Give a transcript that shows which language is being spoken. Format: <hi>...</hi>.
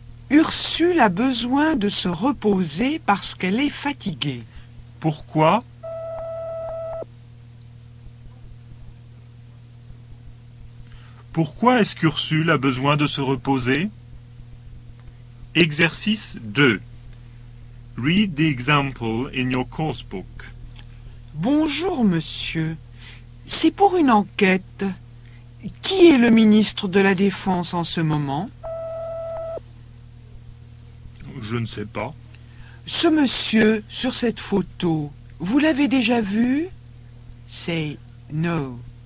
<fr>Ursule a besoin de se reposer parce qu'elle est fatiguée. Pourquoi? Pourquoi est-ce qu'Ursule a besoin de se reposer? Exercice 2.</fr> <en>Read the example in your course book.</en> <fr>Bonjour, monsieur. C'est pour une enquête. Qui est le ministre de la Défense en ce moment? Je ne sais pas. Ce monsieur, sur cette photo, vous l'avez déjà vu?</fr> <en>Say no.</en>